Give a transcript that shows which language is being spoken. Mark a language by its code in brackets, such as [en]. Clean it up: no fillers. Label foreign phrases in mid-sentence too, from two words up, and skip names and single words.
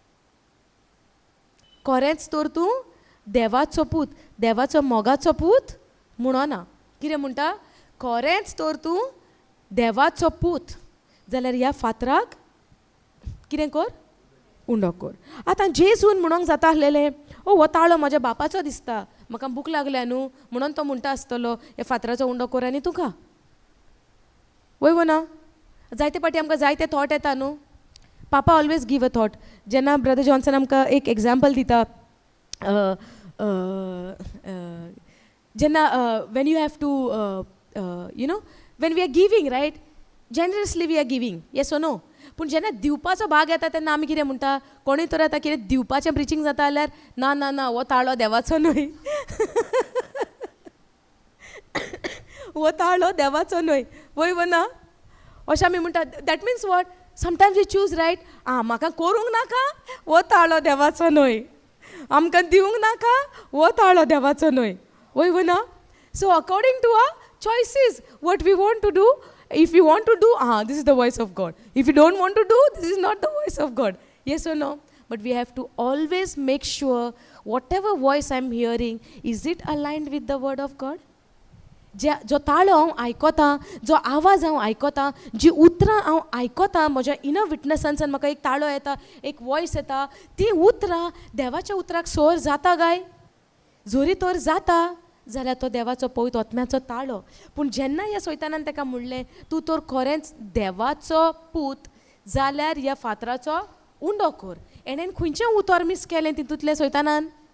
[kok] खरेंच तर तूं देवाचो पूत देवाचो मोगाचो पूत म्हणना कितें म्हणटा खरेंच तर तूं देवाचो पूत जाल्यार ह्या फातराक कितें कर उंडो कर आतां जेजून म्हणोंक जाता आसलेलें हो ताळो म्हज्या बापाचो दिसता म्हाका भूक लागल्या न्हू म्हणून तो म्हणटा आसतलो ह्या फातराचो उंडो कर आनी तुका वय ना जायते पाटी आमकां जायते थॉट येता न्हू [en] Papa always give a thought [kok] जेन्ना ब्रदर जॉन्सन आमकां एक एग्जाम्पल दिता जेन्ना [en] when you have to when we are giving right generously we are giving yes or no [kok] पूण जेन्ना दिवपाचो भाग येता तेन्ना आमी कितें म्हणटा कोणूय तर आतां कितें दिवपाचें प्रिचींग जाता जाल्यार ना ना ना हो ताळो देवाचो न्हय हो ताळो देवाचो न्हय वय वो ना अशें आमी म्हणटा [en] that means what sometimes we choose right [kok] म्हाका करूंक नाका हो ताळो देवाचो न्हय आमकां दिवंक नाका हो ताळो देवाचो न्हय वय वो ना [en] so according to our choices what we want to do if you want to do this is the voice of God, if you don't want to do, this is not the voice of God, yes or no? But we have to always make sure whatever voice I'm hearing, is it aligned with the word of God? [kok] जो ताळो हांव आयकोतां जो आवाज हांव आयकोतां जी उतरां हांव आयकोतां म्हज्या इनर विटनसांतल्यान म्हाका एक ताळो येता एक वॉयस येता ती उतरां देवाच्या उतराक सोर जाता काय जोरी तोर जाता जाल्यार तो देवाचो पवित्र आत्म्याचो ताळो पूण जेन्ना ह्या सैतानान ताका म्हणलें तूं तर खरेंच देवाचो पूत जाल्यार ह्या फातराचो उंडो कर एणेन खंयचें उतर मिस केलें तितूंतलें सैतानान